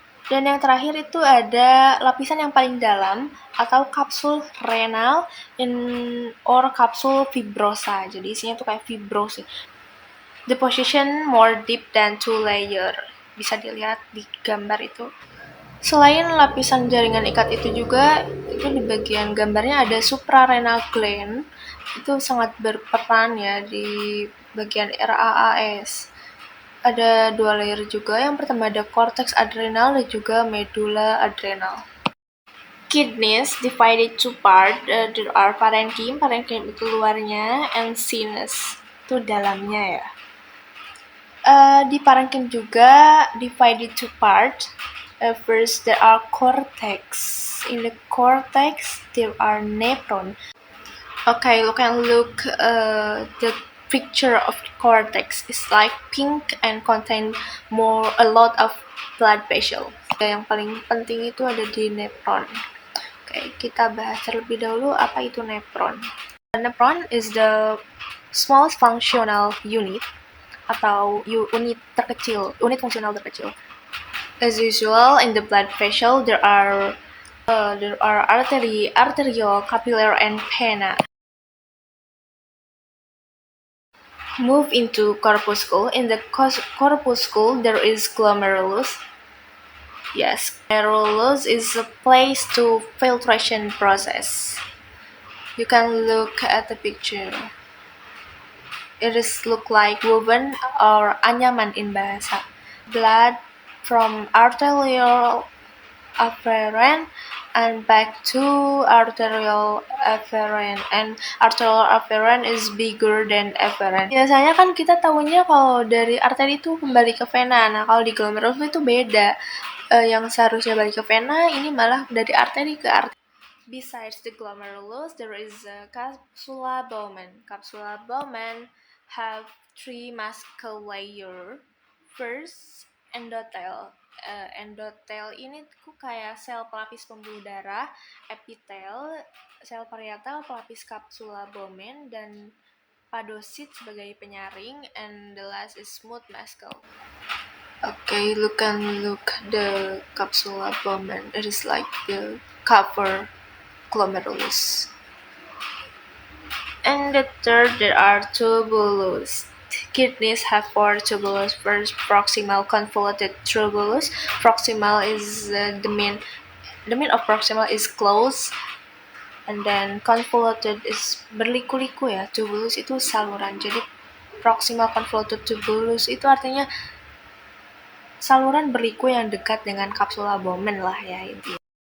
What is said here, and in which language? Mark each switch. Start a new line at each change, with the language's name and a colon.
Indonesian: Dan yang terakhir itu ada lapisan yang paling dalam atau kapsul renal or kapsul fibrosa. Jadi isinya tuh kayak fibrosis.
English: The position more deep than two layer.
Indonesian: Bisa dilihat di gambar itu. Selain lapisan jaringan ikat itu juga, itu di bagian gambarnya ada suprarenal gland. Itu sangat berperan ya di bagian RAAS. Ada dua layer juga. Yang pertama ada cortex adrenal dan juga medulla adrenal.
English: Kidneys divided two part. There are parenchyma, parenchyma
Indonesian: itu luarnya,
English: and sinus
Indonesian: itu dalamnya ya. Di parenchyma juga
English: divided two part. First there are cortex. In the cortex there are nephron. Okay, you can look the picture of the cortex is like pink and contain a lot of blood vessels.
Indonesian: Yang paling penting itu ada di nephron. Oke, kita bahas terlebih dahulu apa itu nephron.
English: Nephron is the smallest functional unit
Indonesian: atau unit fungsional terkecil.
English: As usual, in the blood vessel there are artery, arteriole, capillary, and vena. Move into corpuscle. In the corpuscle there is glomerulus. Yes, glomerulus is a place to filtration process. You can look at the picture. It is look like woven or anyaman in bahasa. Blood from arterial afferent and back to arterial afferent, and arterial afferent is bigger than afferent.
Indonesian: Biasanya kan kita tahunya kalau dari arteri itu kembali ke vena. Nah, kalau di glomerulus itu beda. Yang seharusnya balik ke vena ini malah dari arteri ke arteri.
English: Besides the glomerulus, there is a capsula Bowman. Capsula Bowman have three muscle layer.
Indonesian: First, endothel. Endothel ini tuh kayak sel pelapis pembuluh darah, epitel, sel parietal pelapis capsula Bowman, dan podosit sebagai penyaring,
English: and the last is smooth muscle. Okay, look the capsula Bowman. It is like the cover glomerulus. And the third, there are tubulus. Kidneys have four tubulus. First, proximal convoluted tubulus. Proximal is the main of proximal is closed, and then convoluted is
Indonesian: berliku-liku ya. Tubulus itu saluran. Jadi proximal convoluted tubulus itu artinya saluran berliku yang dekat dengan kapsula Bowman lah ya intinya.